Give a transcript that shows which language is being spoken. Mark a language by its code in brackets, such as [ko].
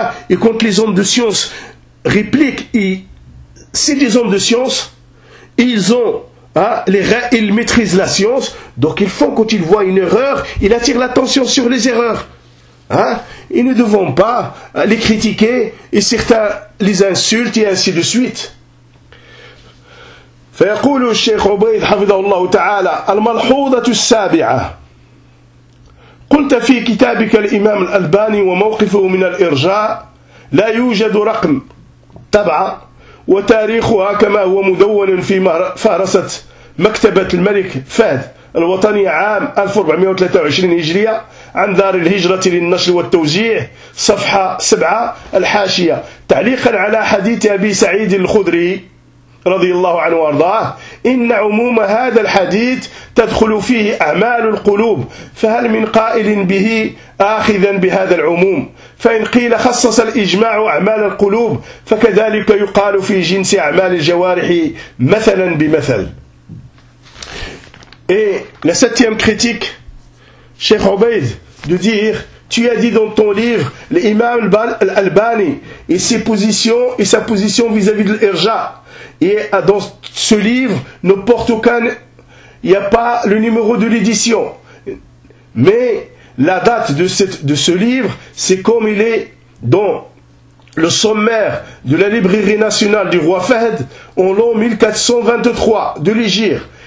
[fr] Et quand les hommes de science répliquent, c'est des hommes de science, ils ont, ils maîtrisent la science, donc ils font quand ils voient une erreur, ils attirent l'attention sur les erreurs. Et nous ne devons pas les critiquer et certains les insultent et ainsi de suite. [ar] فيقول الشيخ عبيد حفظه الله تعالى الملحوظة السابعة قلت في كتابك الإمام الألباني وموقفه من الإرجاء لا يوجد رقم تبع وتاريخها كما هو مدون في فارسة مكتبة الملك فهد الوطني عام 1423 هجرية عن دار الهجرة للنشر والتوزيع صفحة 7 الحاشية تعليقا على حديث أبي سعيد الخدري رضي الله عنه وارضاه إن عموم هذا الحديث تدخل فيه أعمال القلوب فهل من قائل به آخذا بهذا العموم فإن قيل خصص الإجماع أعمال القلوب فكذلك يقال في جنس أعمال الجوارح مثلا بمثل [fr] Et la septième critique, Cheikh Obeid, de dire, tu as dit dans ton livre, l'imam al-Albani, et ses positions, et sa position vis-à-vis de l'Irja. Et dans ce livre, ne porte aucun, il n'y a pas le numéro de l'édition. Mais la date de ce livre, c'est comme il est dans le sommaire de la librairie nationale du roi Fahd, en l'an 1423 de l'Hégire.